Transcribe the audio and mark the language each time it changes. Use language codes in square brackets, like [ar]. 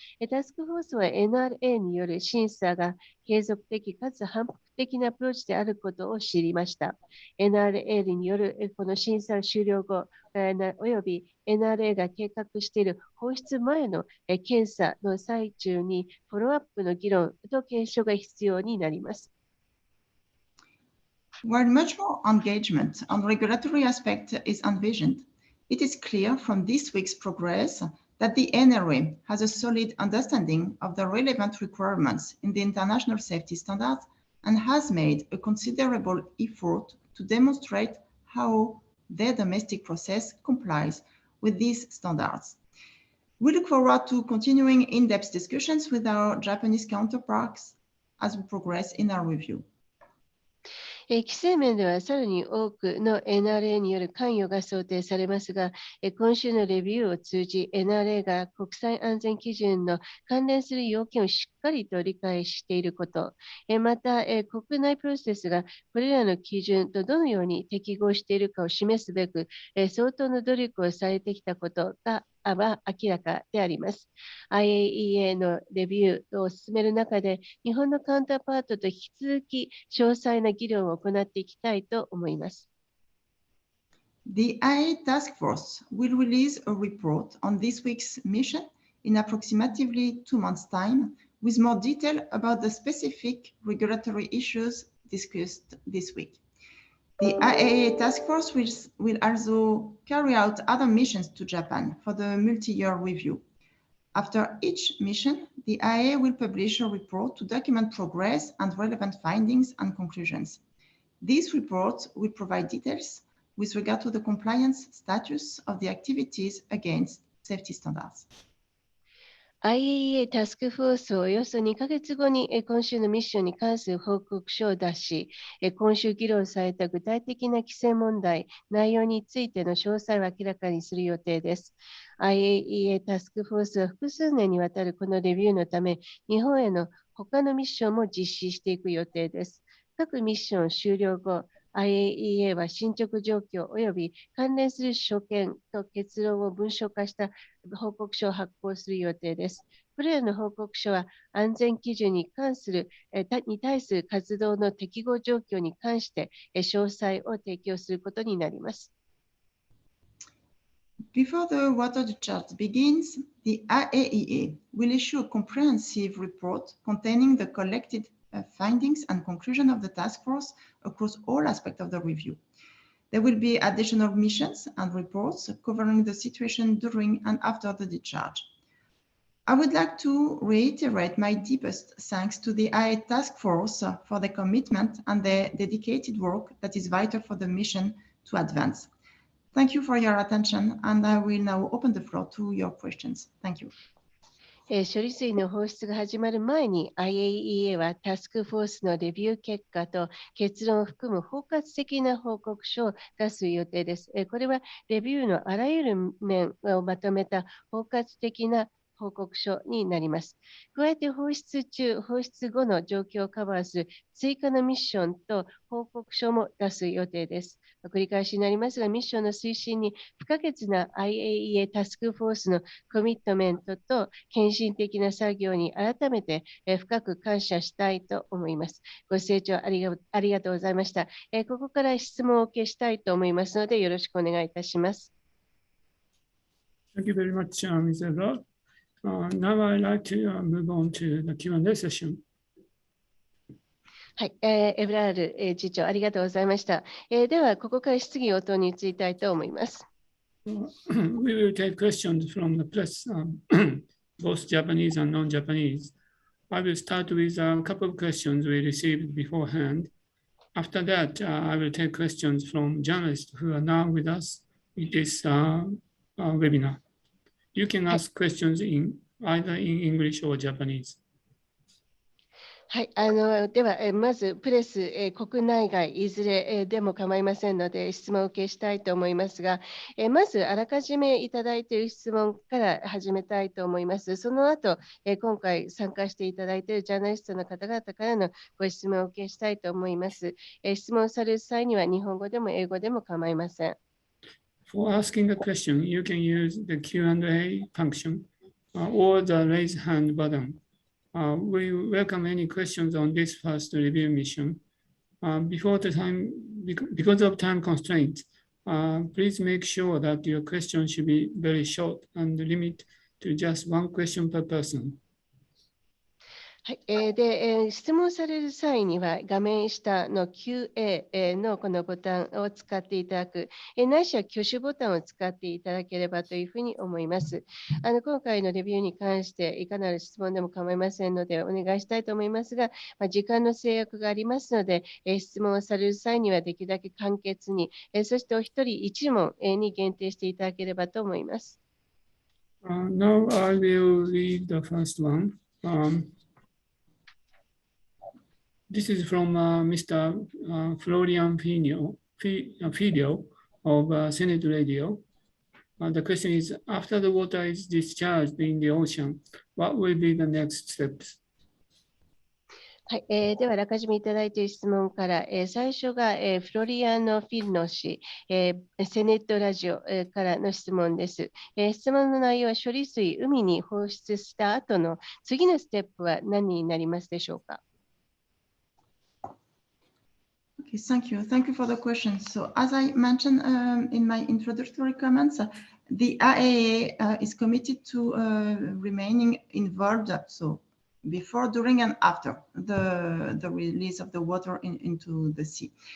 [ja] タスクフォースは NRA による審査が継続的かつ反復的なアプローチであることを知りました。 NRA によるこの審査終了後、および NRA が計画している放出前の検査の最中にフォローアップの議論と検証が必要になります。 [en] While much more engagement on regulatory aspect is envisioned, it is clear from this week's progress that the NRA has a solid understanding of the relevant requirements in the international safety standards and has made a considerable effort to demonstrate how their domestic process complies with these standards. We look forward to continuing in-depth discussions with our Japanese counterparts as we progress in our review. [ja] 規制面ではさらに多くの NRA による関与が想定されますが、今週のレビューを通じ NRA が国際安全基準の関連する要件をしっかりと理解していること、また国内プロセスがこれらの基準とどのように適合しているかを示すべく、相当の努力をされてきたことが明らかであります。 IAEA のレビューを進める中で、日本のカウンターパートと引き続き詳細な議論を行っていきたいと思います。 [en] The IAEA task force will release a report on this week's mission in approximately 2 months' time, with more detail about the specific regulatory issues discussed this week. The IAEA task force will also carry out other missions to Japan for the multi-year review. After each mission, the IAEA will publish a report to document progress and relevant findings and conclusions. These reports will provide details with regard to the compliance status of the activities against safety standards. [ja] IAEA タスクフォースはおよそ2ヶ月後に今週のミッションに関する報告書を出し、今週議論された具体的な規制問題、内容についての詳細を明らかにする予定です。 IAEA タスクフォースは複数年にわたるこのレビューのため、日本への他のミッションも実施していく予定です。各ミッション終了後、IAEA は進捗状況及び関連する所見と結論を文書化した報告書を発行する予定です。これらの報告書は安全基準に対する活動の適合状況に関して詳細を提供することになります。 [en] Before the water discharge begins, the IAEA will issue a comprehensive report containing the collected findings and conclusion of the task force across all aspects of the review. There will be additional missions and reports covering the situation during and after the discharge. I would like to reiterate my deepest thanks to the IAEA Task Force for their commitment and their dedicated work that is vital for the mission to advance. Thank you for your attention, and I will now open the floor to your questions. Thank you. [ja] 処理水の放出が始まる前に IAEA はタスクフォースのレビュー結果と結論を含む包括的な報告書を出す予定です。これはレビューのあらゆる面をまとめた包括的な報告書になります。加えて放出中、放出後の状況をカバーする追加のミッションと報告書も出す予定です。繰り返しになりますが、ミッションの推進に不可欠な IAEA タスクフォースのコミットメントと献身的な作業に改めて深く感謝したいと思います。ご清聴ありがとうございました。ここから質問をお受けしたいと思いますので、よろしくお願いいたします。 [en] Thank you very much, Ms. Evrard. Now I'd like to move on to the Q&A session. [ja] はい、エブラール次長、ありがとうございました。では、ここから質疑応答に移りたいと思います。 [en] We will take questions from the press, both Japanese and non-Japanese. I will start with a couple of questions we received beforehand. After that, I will take questions from journalists who are now with us in this webinar. You can ask questions either in English or Japanese. [ja] はい、では、まずプレス、国内外いずれでも構いませんので質問を受けしたいと思いますが、まずあらかじめいただいている質問から始めたいと思います。その後、今回参加していただいているジャーナリストの方々からのご質問を受けしたいと思います。質問される際には日本語でも英語でも構いません。 [en] For asking a question, you can use the Q&A function or the raise hand button. We welcome any questions on this first review mission. Because of time constraints, please make sure that your question should be very short and limit to just one question per person. [ja] はい、で質問される際には画面下の QA のこのボタンを使っていただく、ないしは挙手ボタンを使っていただければというふうに思います。今回のレビューに関していかなる質問でも構いませんのでお願いしたいと思いますが、時間の制約がありますので、質問をされる際にはできるだけ簡潔に、そしてお一人一問に限定していただければと思います。 [en] Now I will read the first one. This is from Mr. Florian Filio of Senate Radio. The question is, after the water is discharged in the ocean, what will be the next steps? [ja] はい、では、あらかじめいただいている質問から、最初が、フロリアノ・フィルノ氏、セネットラジオ、からの質問です。質問の内容は処理水、海に放出した後の次のステップは何になりますでしょうか。 [en] Okay, thank you. Thank you for the question. So as I mentioned in my introductory comments, the IAEA is committed to remaining involved, so before, during, and after the release of the water into the sea.